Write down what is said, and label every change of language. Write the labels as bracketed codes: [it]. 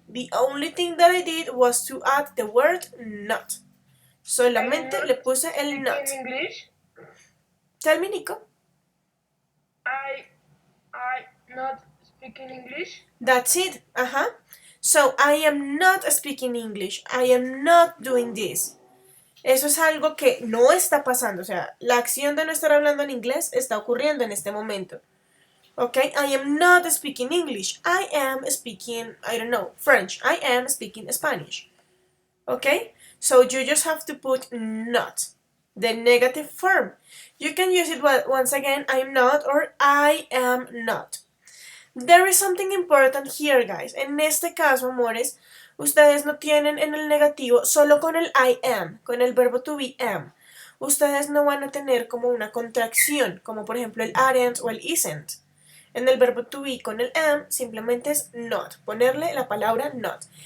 [en] The only thing that I did was to add the word not. I am [es] Solamente [en] not [es] le puse el [en] speaking not. English. Tell me, Nico. I not speaking English. That's it. So I am not speaking English. I am not doing this. [es] Eso es algo que no está pasando. O sea, la acción de no estar hablando en inglés está ocurriendo en este momento. [en] Okay, I am not speaking English. I am speaking, I don't know, French. I am speaking Spanish. Okay, so you just have to put not, the negative form. You can use it once again, I'm not or I am not. There is something important here, guys. [es] En este caso, amores, ustedes no tienen en el negativo solo con el I am, con el verbo to be am. Ustedes no van a tener como una contracción, como por ejemplo el aren't o el isn't. En el verbo to be con el am simplemente es not, ponerle la palabra not.